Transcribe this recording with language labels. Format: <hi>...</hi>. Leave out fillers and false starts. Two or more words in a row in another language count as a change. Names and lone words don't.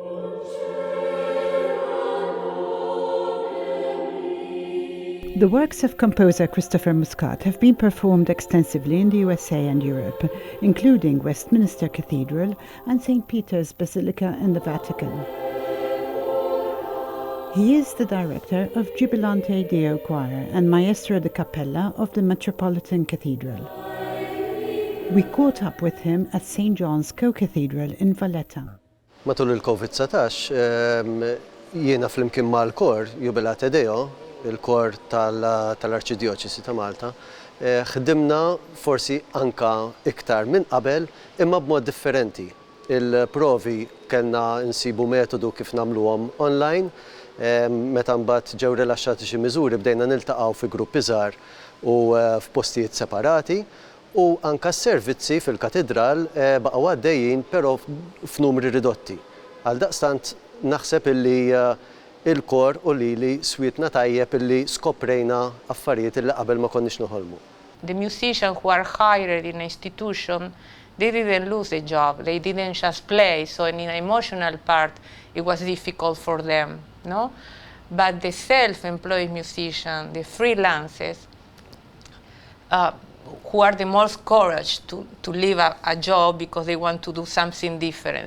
<en>The works of composer Christopher Muscat have been performed extensively in the USA and Europe, including Westminster Cathedral and St. Peter's Basilica in the Vatican. He is the director of Jubilante Deo Choir and Maestro de Cappella of the Metropolitan Cathedral. We caught up with him at St. John's Co-Cathedral in Valletta.</en> <mt>Matul il-COVID-19 jiena flimkien mal-kor Jubilante Deo, il-kor tal-Arċidjoċesi ta' Malta, ħdimna forsi anka iktar minn qabel imma b'mod differenti. Il-provi kellna nsibu metodu kif nagħmluhom online, meta mbagħad ġew rilaxxati xi miżuri bdejna niltaqgħu fi gruppi żgħar u f'postijiet separati u anka s-servizzi fil-katedral baqgħu għaddejjin però f'numri ridotti. Għaldaqstant naħseb illi il-kor u li swietna tajjeb illi skoprejna affarijiet illi qabel ma konniex noħolmu.</mt> <en>The musicians who are hired in an institution, they didn't lose a job, they didn't just play, so in an emotional part it was difficult for them, no? But the self-employed musicians, the freelancers, who are the most courage to leave a job because they want to do something different.</en>